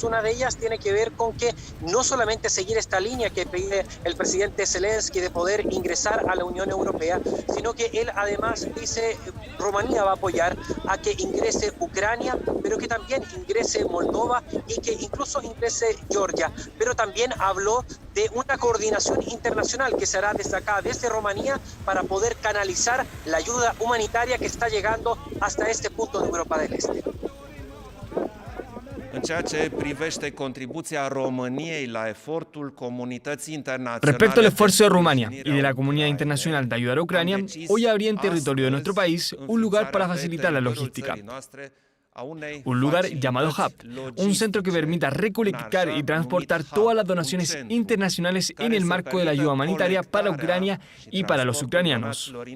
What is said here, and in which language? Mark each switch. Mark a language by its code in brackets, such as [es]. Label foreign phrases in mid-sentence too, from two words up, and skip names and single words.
[es] Una de ellas tiene que ver con que no solamente seguir esta línea que pide el presidente Zelensky de poder ingresar a la Unión Europea, sino que él además dice Rumanía va a apoyar a que ingrese Ucrania, pero que también ingrese Moldova y que incluso ingrese Georgia. Pero también habló de una coordinación internacional que se hará desde acá, desde Rumanía, para poder canalizar la ayuda humanitaria que está llegando hasta este punto de Europa del Este. [ro] În ceea ce privește contribuția României la efortul comunității internaționale. [es] Respecto al esfuerzo de Rumania y de la comunidad internacional de ayudar a Ucrania, hoy habría en territorio de nuestro país un lugar para facilitar la logística. Un lugar llamado Hub, un centro que permita recolectar y transportar todas las donaciones internacionales en el marco de la ayuda humanitaria para Ucrania y para los ucranianos.